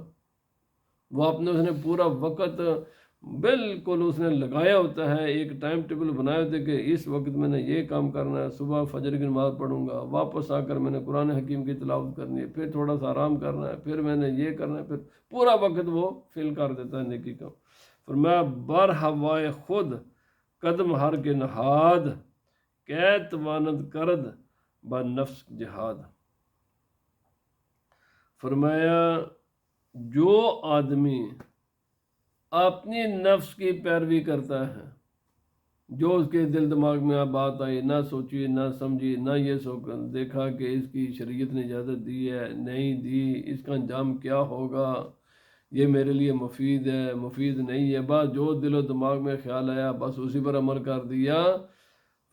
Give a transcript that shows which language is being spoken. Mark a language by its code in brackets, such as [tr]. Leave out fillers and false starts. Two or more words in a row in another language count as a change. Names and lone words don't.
[ur] وہ اپنے اس نے پورا وقت بالکل اس نے لگایا ہوتا ہے، ایک ٹائم ٹیبل بنایا ہوتا ہے کہ اس وقت میں نے یہ کام کرنا ہے، صبح فجر کی نماز پڑھوں گا، واپس آ کر میں نے قرآن حکیم کی تلاوت کرنی ہے، پھر تھوڑا سا آرام کرنا ہے، پھر میں نے یہ کرنا ہے، پھر پورا وقت وہ فل کر دیتا ہے نیکی کا۔ [fa] فرمایا بر ہوائے خود قدم ہر کے نہاد، کیت وانند کرد با نفس جہاد۔ [ur] فرمایا جو آدمی اپنی نفس کی پیروی کرتا ہے، جو اس کے دل دماغ میں بات آئی، نہ سوچی نہ سمجھی، نہ یہ دیکھا کہ اس کی شریعت نے اجازت دی ہے نہیں دی، اس کا انجام کیا ہوگا، یہ میرے لیے مفید ہے مفید نہیں ہے، بس جو دل و دماغ میں خیال آیا بس اسی پر عمل کر دیا۔